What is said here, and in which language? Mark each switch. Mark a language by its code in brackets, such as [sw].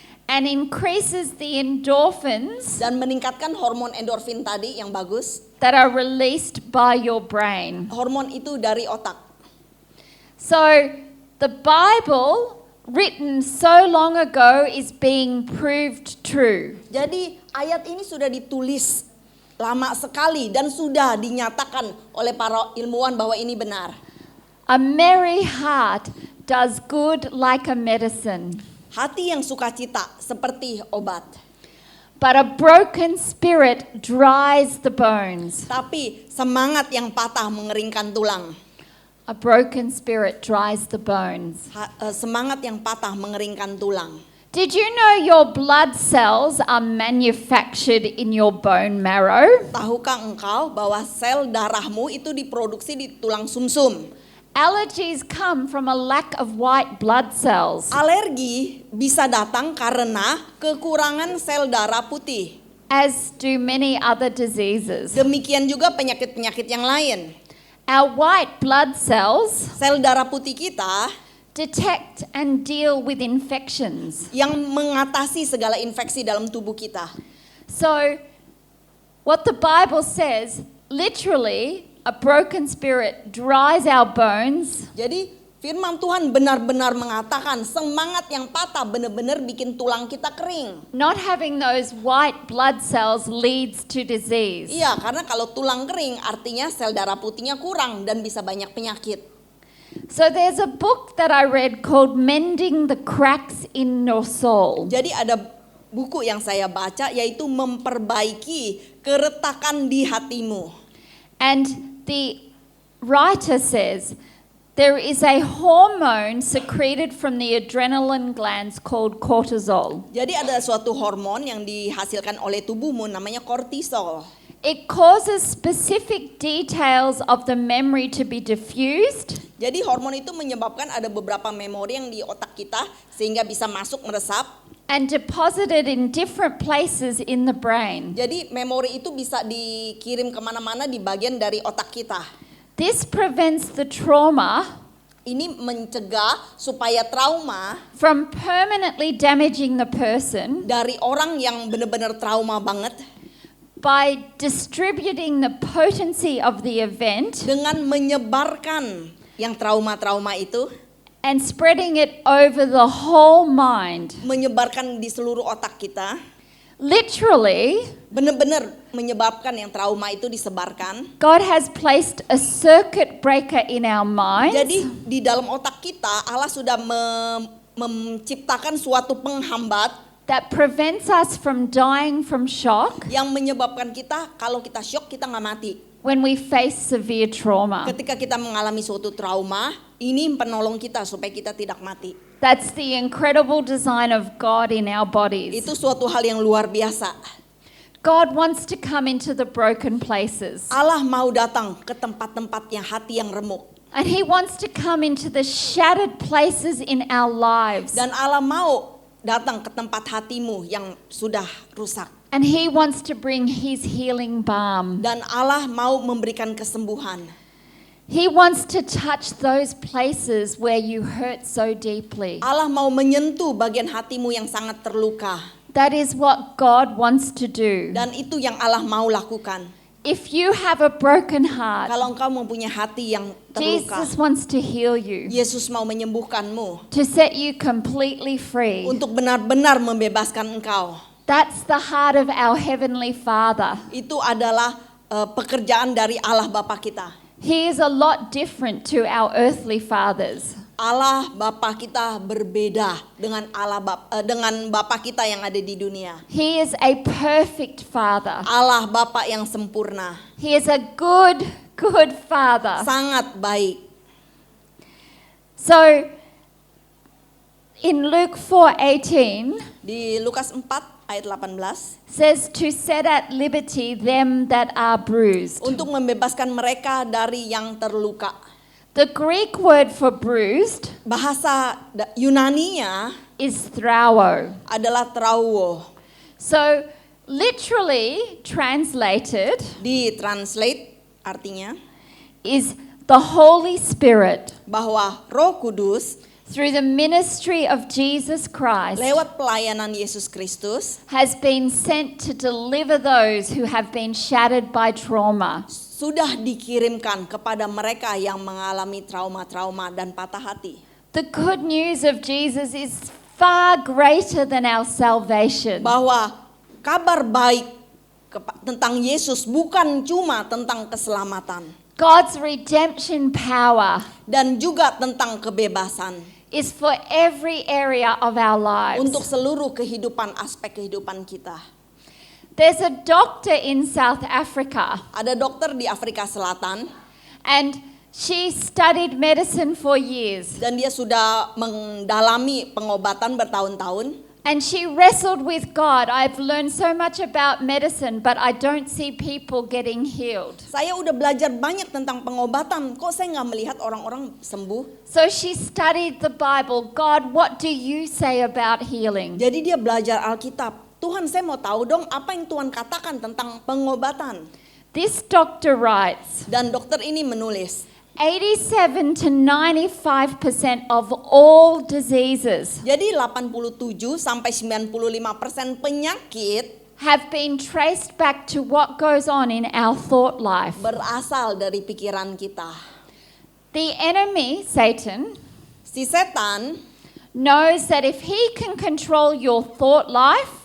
[en] and increases the endorphins [id] dan meningkatkan hormon endorfin tadi yang bagus. [en] that are released by your brain. [id] Hormon itu dari otak. [en] So the Bible, written so long ago, is being proved true. [id] Jadi ayat ini sudah ditulis lama sekali dan sudah dinyatakan oleh para ilmuwan bahwa ini benar. [en] A merry heart does good like a medicine, [id] Hati yang sukacita seperti obat, [en] but a broken spirit dries the bones. [id] tapi semangat yang patah mengeringkan tulang. [en] A broken spirit dries the bones. [id] Semangat yang patah mengeringkan tulang. [en] Did you know your blood cells are manufactured in your bone marrow? [id] Tahukah engkau bahwa sel darahmu itu diproduksi di tulang sumsum? [en] Allergies come from a lack of white blood cells, [id] Alergi bisa datang karena kekurangan sel darah putih. [en] as do many other diseases. [id] Demikian juga penyakit-penyakit yang lain. [en] Our white blood cells [id] Sel darah putih kita [en] detect and deal with infections. [id] yang mengatasi segala infeksi dalam tubuh kita. [en] So, what the Bible says, literally, a broken spirit dries our bones, [id] Jadi Firman Tuhan benar-benar mengatakan semangat yang patah benar-benar bikin tulang kita kering. [en] Not having those white blood cells leads to disease. [id] Iya, karena kalau tulang kering artinya sel darah putihnya kurang dan bisa banyak penyakit. [en] So there's a book that I read called Mending the Cracks in Your Soul. [id] Jadi ada buku yang saya baca yaitu memperbaiki keretakan di hatimu. [en] And the writer says there is a hormone secreted from the adrenaline glands called cortisol. [id] Jadi ada suatu hormon yang dihasilkan oleh tubuhmu namanya kortisol. [en] It causes specific details of the memory to be diffused. [id] Jadi hormon itu menyebabkan ada beberapa memori yang di otak kita sehingga bisa masuk meresap. [en] And deposited in different places in the brain. [id] Jadi memori itu bisa dikirim kemana-mana di bagian dari otak kita. [en] This prevents the trauma [id] Ini mencegah supaya trauma [en] from permanently damaging the person [id] dari orang yang benar-benar trauma banget [en] by distributing the potency of the event [id] dengan menyebarkan yang trauma-trauma itu, [en] and spreading it over the whole mind. [id] menyebarkan di seluruh otak kita, [en] Literally, [id] benar-benar menyebabkan yang trauma itu disebarkan. [en] God has placed a circuit breaker in our minds [id] Jadi di dalam otak kita Allah sudah menciptakan suatu penghambat [en] that prevents us from dying from shock [id] yang menyebabkan kita kalau kita shock kita nggak mati. [en] when we face severe trauma. [id] Ketika kita mengalami suatu trauma, ini penolong kita supaya kita tidak mati. [en] That's the incredible design of God in our bodies. [id] Itu suatu hal yang luar biasa. [en] God wants to come into the broken places. [id] Allah mau datang ke tempat-tempat yang hati yang remuk. [en] And He wants to come into the shattered places in our lives. [id] Dan Allah mau datang ke tempat hatimu yang sudah rusak. [en] And He wants to bring His healing balm. [id] Dan Allah mau memberikan kesembuhan. [en] He wants to touch those places where you hurt so deeply. [id] Allah mau menyentuh bagian hatimu yang sangat terluka. [en] That is what God wants to do. [id] Dan itu yang Allah mau lakukan. [en] If you have a broken heart, [id] Kalau engkau mempunyai hati yang terluka, [en] Jesus wants to heal you, [id] Yesus mau menyembuhkanmu. [en] to set you completely free. [id] Untuk benar-benar membebaskan engkau. [en] That's the heart of our Heavenly Father. [id] Itu adalah pekerjaan dari Allah Bapa kita. [en] He is a lot different to our earthly fathers. [id] Allah Bapa kita berbeda dengan dengan Bapa kita yang ada di dunia. [en] He is a perfect Father. [id] Allah Bapa yang sempurna, [en] He is a good Father. [id] sangat baik. [en] So, in Luke 4:18, [id] Di Lukas 4 ayat 18, [en] says to set at liberty them that are bruised. [id] untuk membebaskan mereka dari yang terluka. [en] The Greek word for bruised [id] Bahasa Yunaninya [en] is thrauo. [id] adalah trauo. [en] So, literally translated [id] Ditranslate artinya [en] is the Holy Spirit [id] bahwa Roh Kudus [en] through the ministry of Jesus Christ [id] lewat pelayanan Yesus Kristus [en] has been sent to deliver those who have been shattered by trauma. [id] sudah dikirimkan kepada mereka yang mengalami trauma-trauma dan patah hati. [en] The good news of Jesus is far greater than our salvation. [id] Bahwa kabar baik tentang Yesus bukan cuma tentang keselamatan [en] God's redemption power [id] dan juga tentang kebebasan [en] is for every area of our lives. [id] untuk seluruh kehidupan, aspek kehidupan kita. [en] There's a doctor in South Africa, [id] Ada dokter di Afrika Selatan [en] and she studied medicine for years. [id] dan dia sudah mendalami pengobatan bertahun-tahun. [en] And she wrestled with God. I've learned so much about medicine, but I don't see people getting healed. [id] Saya udah belajar banyak tentang pengobatan, kok saya nggak melihat orang-orang sembuh. [en] So she studied the Bible. God, what do you say about healing? [id] Jadi dia belajar Alkitab. Tuhan, saya mau tahu dong apa yang Tuhan katakan tentang pengobatan. [en] This doctor writes, [id] Dan dokter ini menulis, [en] 87 to 95% of all diseases [id] jadi 87 sampai 95% penyakit [en] have been traced back to what goes on in our thought life. [id] berasal dari pikiran kita. [en] The enemy, Satan, [id] Si setan [en] knows that if he can control your thought life